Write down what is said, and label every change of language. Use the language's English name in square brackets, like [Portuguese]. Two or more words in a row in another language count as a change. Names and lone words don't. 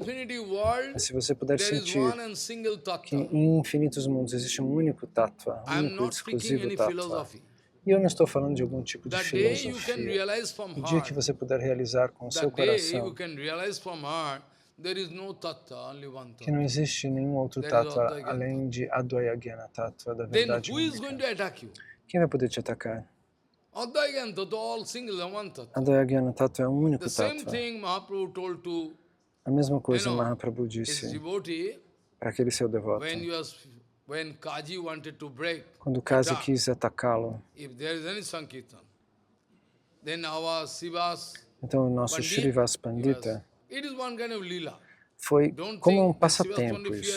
[Portuguese] Mas se você puder sentir que em infinitos mundos existe um único tattva, um único e exclusivo tattva, e eu não estou falando de algum tipo de filosofia, o dia que você puder realizar com o seu coração que não existe nenhum outro tattva além de [Sanskrit] अद्वय ज्ञान तत्त्व, [Portuguese] da verdade única, quem vai poder te atacar? [Sanskrit] अद्वय ज्ञान तत्त्व [Portuguese] é um único tattva. A mesma coisa Mahaprabhu disse para aquele seu devoto. Quando Kazi quis atacá-lo, então o nosso Shrivas Pandita foi como um passatempo isso.